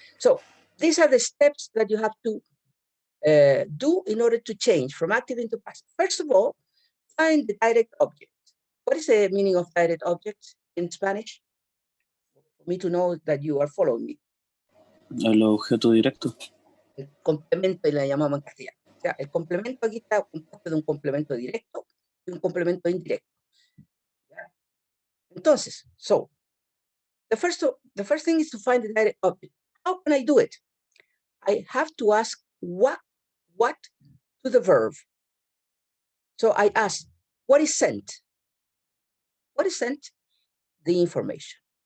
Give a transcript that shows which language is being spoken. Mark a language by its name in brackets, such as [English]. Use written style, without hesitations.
[English] So these are the steps that you have to do in order to change from active into passive. First of all, find the direct object. What is the meaning of direct object in Spanish? For me to know that you are following me. [Spanish] El objeto directo. El complemento y la llamamos en castellano. O sea, el complemento aquí está compuesto de un complemento directo y un complemento indirecto. ¿Ya? Entonces, [English] so the first thing is to find the direct object. How can I do it? I have to ask what to the verb. So I ask, what is sent? What is sent? The information.